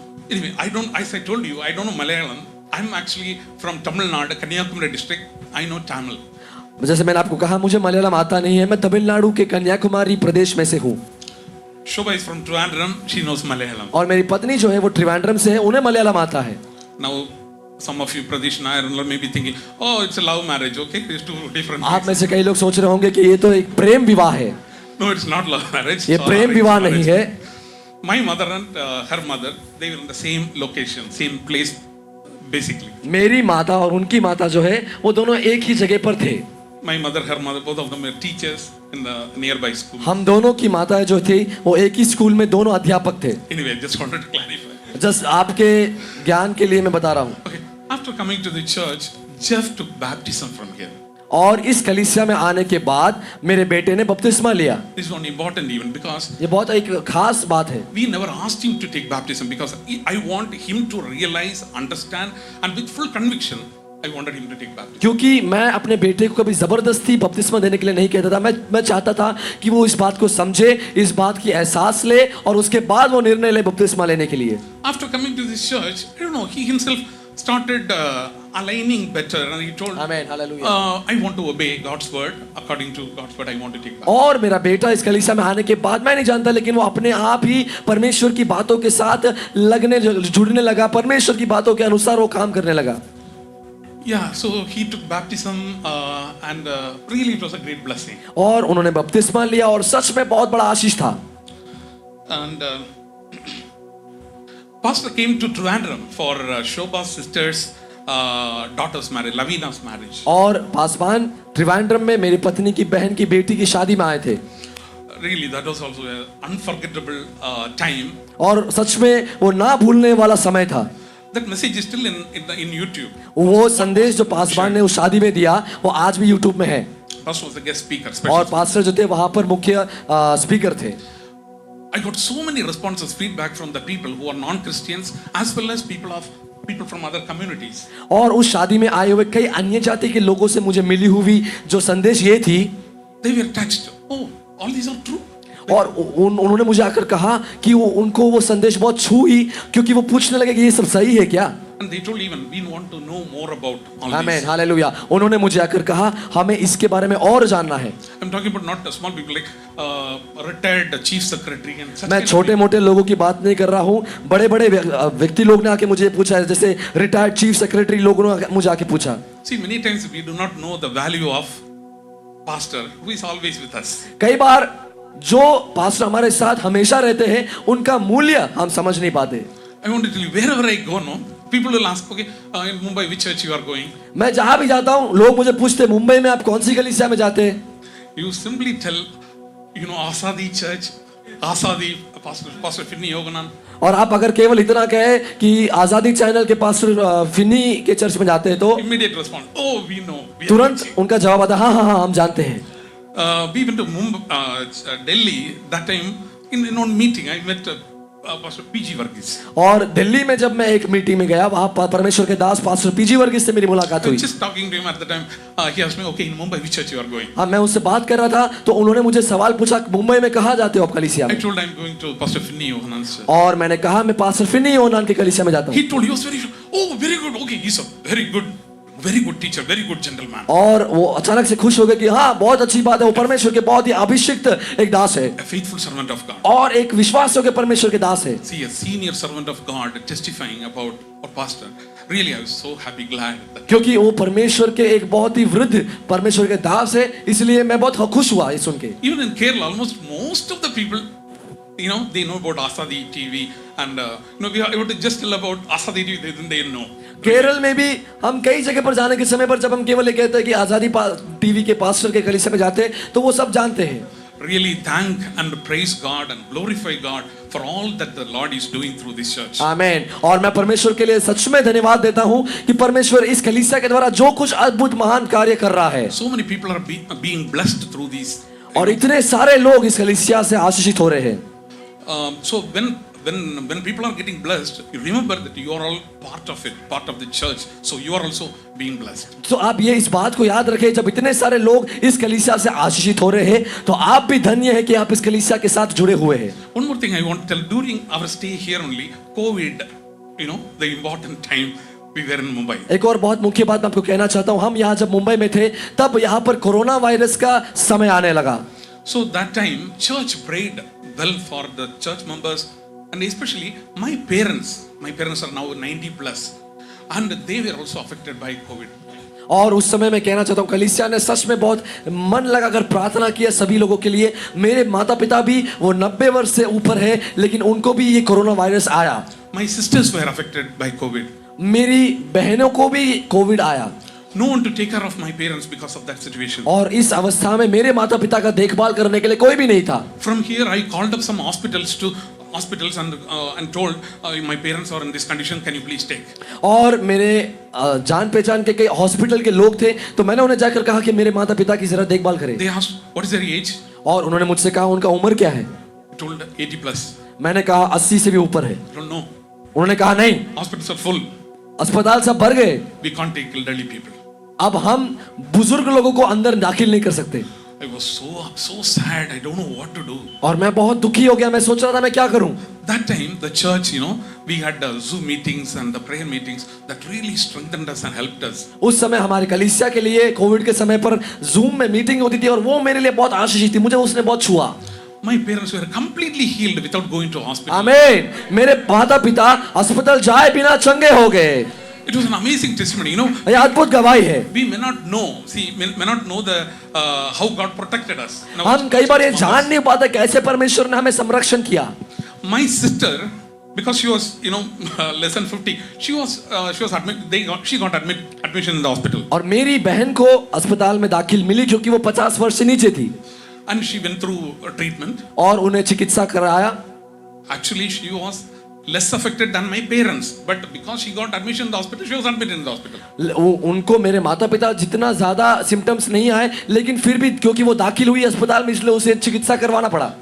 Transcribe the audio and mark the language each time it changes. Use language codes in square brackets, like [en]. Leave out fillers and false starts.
[en] Anyway, as I told you, I don't know Malayalam. I'm actually from Tamil Nadu, Kanyakumari district. I know Tamil. [hi] जैसे मैंने आपको कहा मुझे मलयालम आता नहीं है, मैं तमिलनाडु के कन्याकुमारी प्रदेश में से हूँ। [en] Shobha is from Trivandrum. She knows Malayalam. [hi] और मेरी पत्नी जो है वो त्रिवेंद्रम से है, उन्हें मलयालम आता है। [en] Now some of you, Pradesh and I, may be thinking, oh, it's a love marriage, okay? It's two different [hi] आप [en] things. [hi] में से कई लोग सोच रहे होंगे कि ये तो एक प्रेम विवाह है, [en] No, it's not love marriage. [hi] ये [en] it's [hi] प्रेम [en] arranged [hi] विवाह नहीं [en] marriage. [hi] है. [en] My mother and her mother, they were in the same location, same place, basically. [hi] मेरी माता और उनकी माता जो है वो दोनों एक ही जगह पर थे. [en] My mother, her mother, both of them were teachers in the nearby school. [hi] हम दोनों की माताएं जो थी वो एक ही स्कूल में दोनों अध्यापक थे. [en] Anyway, just wanted to clarify. [hi] Just आपके ज्ञान के लिए मैं बता रहा हूँ. [en] Okay, after coming to the church, Jeff took baptism from here. [hi] और इस कलीसिया में आने के बाद मेरे बेटे ने बपतिस्मा लिया. [en] This is one important even because [hi] ये बहुत एक खास बात है. [en] we never asked him to take baptism because I want him to realize, understand, and with full conviction, I wanted him to take baptism. [hi] क्योंकि मैं अपने बेटे को कभी जबरदस्ती बपतिस्मा देने के लिए नहीं कहता था. मैं चाहता था कि वो इस बात को समझे, इस बात की एहसास ले और उसके बाद वो निर्णय ले बपतिस्मा लेने के लिए. [en] After coming to this church, I don't know, he himself started aligning better and he told, Amen, hallelujah. I want to obey God's word. According to God's word, I want to take baptism. [hi] और मेरा बेटा इस कलीसिया में आने के बाद मैं नहीं जानता लेकिन वो अपने आप ही परमेश्वर की बातों के साथ जुड़ने लगा, परमेश्वर की बातों के अनुसार वो काम करने लगा. [en] Yeah, so he took baptism and really it was a great blessing. [hi] और उन्होंने बपतिस्मा लिया और सच में बहुत बड़ा आशीष था. [en] And pastor came to Trivandrum for Shobha's sister's daughter's marriage, Lavina's marriage. [hi] और पासवान त्रिवेंद्रम में मेरी पत्नी की बहन की बेटी की शादी में आए थे. [en] Really, that was also an unforgettable time. [hi] और सच में वो ना भूलने वाला समय था. [en] That message is still in YouTube. [hi] वो संदेश जो पासवान ने उस शादी में दिया वो आज भी यूट्यूब में है. [en] Pastor was the guest speaker. [hi] और पास्टर जो थे वहां पर मुख्य स्पीकर थे. [en] I got so many responses, feedback from the people who are non-Christians as well as people from other communities. [hi] और उस शादी में आए हुए कई अन्य जाति के लोगों से मुझे मिली हुई जो संदेश ये थी. [en] They were touched. Oh, all these are true. [hi] और उन्होंने मुझे आकर कहा कि उनको वो संदेश बहुत छुई क्योंकि वो पूछने लगे कि ये सब सही है क्या. [en] And they told even we want to know more about all [hi] amen, [en] this. [hi] Hallelujah. उन्होंने मुझे आकर कहा हमें इसके बारे में और जानना है. [en] I'm talking about not small people like retired chief secretary and such. [hi] मैं छोटे मोटे लोगों की बात नहीं कर रहा हूँ. बड़े बड़े व्यक्ति लोग ने आके मुझे पूछा, जैसे रिटायर्ड चीफ सेक्रेटरी लोगों ने मुझे आके पूछा. [en] See, many times we do not know the value of pastor who is always with us. [hi] कई बार जो पास्टर हमारे साथ हमेशा रहते हैं उनका मूल्य हम समझ नहीं पाते. [en] I want to tell you, wherever I go, no, people will ask, okay, in Mumbai, which church you are going? [hi] मैं जहां भी जाता हूं लोग मुझे पूछते मुंबई में आप कौन सी कलीसिया में जाते हैं. [en] You simply tell, you know, Asadi Church, Asadi, Pastor Finney Yoganand. [hi] और आप अगर केवल इतना कहे कि आजादी चैनल के पास्टर फिन्नी के चर्च में जाते हैं तो [en] Immediate response, oh, we know. We are [hi] तुरंत [en] preaching. [hi] उनका जवाब आता है हाँ हम जानते हैं. [en] We went to Delhi that time in one meeting. I met Pastor PG Varghese. [hi] और दिल्ली में जब मैं एक मीटिंग में गया वहां परमेश्वर के दास पास्टर पीजी वर्गीस से मेरी मुलाकात [en] I [hi] हुई. [en] was just talking to him at the time. He asked me, okay, in Mumbai, which church you are going? [hi] हाँ मैं उससे बात कर रहा था तो उन्होंने मुझे सवाल पूछा मुंबई में कहाँ जाते हो आप कलीसिया [en] I [hi] में. [en] told him I'm going to Pastor Finney Yoganand's church. [hi] और मैंने कहा मैं पास्टर फिन्नी ओनान के कलीसिया में जाता हूँ. [en] He told, he was very, oh, very good. Okay, he's a very good teacher, very good gentleman. [hi] और वो अचानक से खुश हो गए कि हाँ बहुत अच्छी बात है, वो परमेश्वर के बहुत ही अभिषिक्त एक दास है [en] A faithful servant of God. [hi] और एक विश्वास योग्य परमेश्वर के दास है. [en] See, a senior servant of God testifying about our pastor. Really, I was so happy, glad that. [hi] क्योंकि वो परमेश्वर के एक बहुत ही वृद्ध परमेश्वर के दास है, इसलिए मैं बहुत खुश हुआ ये सुन के. [en] Even in Kerala, almost most of the people, you know, they know about Asadi TV, and we are able to just tell about Asadi TV, then they know. [hi] Kerala में भी हम कई जगह पर जाने के समय पर जब हम केवल ये कहते हैं कि आजादी टीवी के पास्टर के कलीसिया में जाते हैं तो वो सब जानते हैं. [en] Really thank and praise God and glorify God for all that the Lord is doing through this church. [hi] आमेन. और मैं परमेश्वर के लिए सच में धन्यवाद देता हूँ कि परमेश्वर इस कलीसिया के द्वारा जो कुछ अद्भुत महान कार्य कर रहा है. [en] So many people are being blessed through these. [hi] और इतने सारे लोग इस कलीसिया से आशीषित हो रहे हैं. [en] So when people are getting blessed, you remember that you are all part of it, part of the church. So you are also being blessed. [hi] तो आप ये इस बात को याद रखें जब इतने सारे लोग इस कलीसिया से आशीषित हो रहे हैं तो आप भी धन्य हैं कि आप इस कलीसिया के साथ जुड़े हुए हैं. [en] One more thing I want to tell, during our stay here only, COVID, you know, the important time we were in Mumbai. [hi] एक और बहुत मुख्य बात मैं आपको कहना चाहता हूँ, हम यहाँ जब मुंबई में थे तब यहाँ पर कोरोना वायरस का समय आने लगा. [en] So that time, church prayed well for the church members and especially my parents are now 90 plus. and they were also affected by COVID. [hi] और उस समय मैं कहना चाहता हूँ कलीसिया ने सच में बहुत मन लगाकर प्रार्थना किया सभी लोगों के लिए। मेरे माता पिता भी वो 90 वर्ष से ऊपर है, लेकिन उनको भी ये कोरोना वायरस आया। [en] My sisters were affected by COVID. [hi] मेरी बहनों को भी कोविड आया। [en] No one to take care of my parents because of that situation. [hi] और इस अवस्था में मेरे माता पिता का देखभाल करने के लिए कोई भी नहीं था। [en] From here, I called up some hospitals and told my parents are in this condition. Can you please take? [hi] और मेरे जान पहचान के कई हॉस्पिटल के लोग थे, तो मैंने उन्हें जाकर कहा कि मेरे माता पिता की जरा देखभाल करें। [en] They asked, what is their age? [hi] और उन्होंने मुझसे कहा उनका उम्र क्या है। [en] I told 80 plus. [hi] मैंने कहा 80 से भी ऊपर है। [en] I don't know. [hi] उन्होंने कहा नहीं, [en] Hospitals are full. [hi] अस्पताल सब भर गए, [en] We can't take elderly people. [hi] अब हम बुजुर्ग लोगों को अंदर दाखिल नहीं कर सकते। [en] I was so sad. I don't know what to do. [hi] और मैं बहुत दुखी हो गया, मैं सोच रहा था मैं क्या करूं। [en] That time, the church, we had Zoom meetings and the prayer meetings that really strengthened us and helped us. [hi] उस समय हमारे कलीसिया के लिए कोविड के समय पर जूम में मीटिंग होती थी और वो मेरे लिए बहुत आशीष थी, मुझे उसने बहुत छुआ। [en] My parents were completely healed without going to hospital. [hi] आमीन। मेरे माता पिता अस्पताल जाए बिना चंगे हो गए। [en] It was an amazing testimony, [hi] ये अद्भुत गवाही है। [en] We may not know, may not know the how God protected us. Now, [hi] हम कई बार ये जान नहीं पाते कैसे परमेश्वर ने हमें संरक्षण किया। [en] My sister, because she was, less than 50, she was admitted. She got admission in the hospital. [hi] और मेरी बहन को अस्पताल में दाखिल मिली क्योंकि वो 50 वर्ष से नीचे थी। [en] And she went through a treatment. [hi] और उन्हें चिकित्सा कराया। [en] Actually, she was less affected than my parents, but because she got admission in the hospital, she was admitted in the hospital. [hi] उनको मेरे माता पिता जितना ज्यादा सिम्टम्स नहीं आए, लेकिन फिर भी क्योंकि वो दाखिल हुई अस्पताल में, इसलिए उसे चिकित्सा करवाना पड़ा।